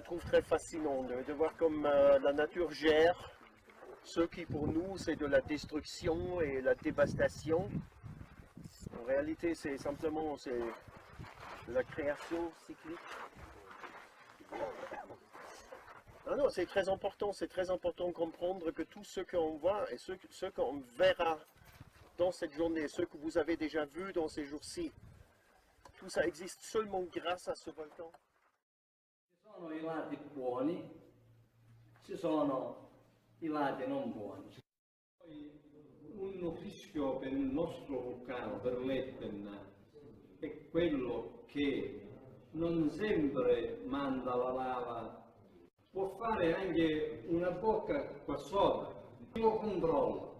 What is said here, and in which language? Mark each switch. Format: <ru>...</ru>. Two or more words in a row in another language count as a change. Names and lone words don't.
<fr>Et ça, je trouve très fascinant de voir comme la nature gère Ce qui pour nous c'est de la destruction et la dévastation, en réalité c'est simplement de la création cyclique. Non, c'est très important de comprendre que tout ce qu'on voit et ce qu'on verra dans cette journée, ce que vous avez déjà vu dans ces jours-ci, tout ça existe seulement grâce à ce volcan.</fr> <it>Ci sono I lati buoni, ci sono I lati non buoni. Un rischio per il nostro vulcano, per l'Etna, è quello che non sempre manda la lava, può fare anche una bocca qua sopra, lo controlla.</it>